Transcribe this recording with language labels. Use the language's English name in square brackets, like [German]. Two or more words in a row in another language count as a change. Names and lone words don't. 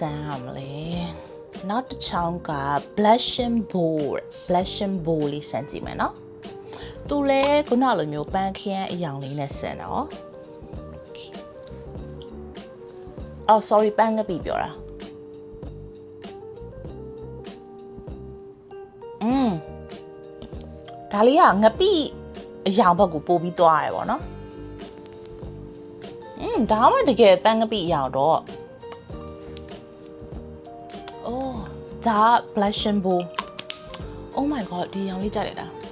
[Burmese] န်းရမလဲနောက်တစ်ချောင်းက [English] blushing bowl [Burmese] လေးဆန်းကြည့်မယ်နော်သူလဲခုနလိုမျိုးပန်းခရမ်းအရောင်လေးနဲ့ဆန်းတော့ အော် sorry ပန်းငပိပြောတာဒါလေးကငပိအရောင်ဘက်ကိုပို့ပြီးသွားရတယ်ပေါ့နော်ဒါမှတကယ်ပန်းကပိအရောင်တော့oh ဒါ [English] blushing bowl oh my god [Burmese] ဒီရောင်လေးကြိုက်လိုက်တာ